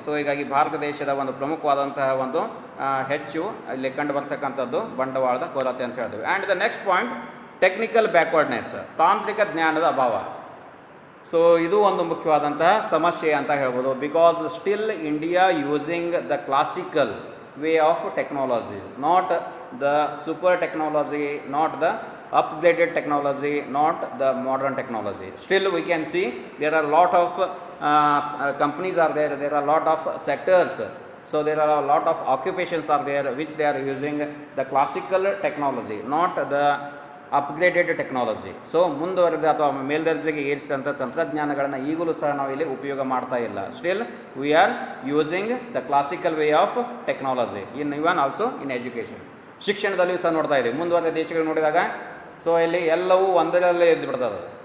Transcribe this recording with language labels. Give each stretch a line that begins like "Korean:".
Kannada: So ಹೀಗಾಗಿ ಭಾರತ ದೇಶದ ಒಂದು ಪ್ರಮುಖವಾದಂತಹ ಒಂದು ಹೆಚ್ಚು ಇಲ್ಲಿ ಕಂಡು ಬರ್ತಕ್ಕಂಥದ್ದು ಬಂಡವಾಳದ ಕೊರತೆ ಅಂತ ಹೇಳ್ತೀವಿ.
English: and the next point, technical backwardness,
Kannada: ತಾಂತ್ರಿಕ ಜ್ಞಾನದ ಅಭಾವ. ಸೊ ಇದು ಒಂದು ಮುಖ್ಯವಾದಂತಹ ಸಮಸ್ಯೆ ಅಂತ ಹೇಳ್ಬೋದು.
English: Because still India using the classical way of technology, not the super technology, not the upgraded technology, not the modern technology. Still we can see there are a lot of companies are there, there are a lot of sectors, so there are a lot of occupations are there which they are using the classical technology, not the upgraded technology.
Kannada: So ಮುಂದುವರೆದ ಅಥವಾ ಮೇಲ್ದರ್ಜೆಗೆ ಏರಿಸಿದಂಥ ತಂತ್ರಜ್ಞಾನಗಳನ್ನು ಈಗಲೂ ಸಹ ನಾವು ಇಲ್ಲಿ ಉಪಯೋಗ ಮಾಡ್ತಾ ಇಲ್ಲ.
English: Still we are using the classical way of technology in even also in education.
Kannada: ಶಿಕ್ಷಣದಲ್ಲಿಯೂ ಸಹ ನೋಡ್ತಾ ಇದ್ದೀವಿ. ಮುಂದುವರೆದ ದೇಶಗಳು ನೋಡಿದಾಗ ಸೊ ಇಲ್ಲಿ ಎಲ್ಲವೂ ಒಂದರಲ್ಲೇ ಎದ್ದು ಬಿಡ್ತದೆ.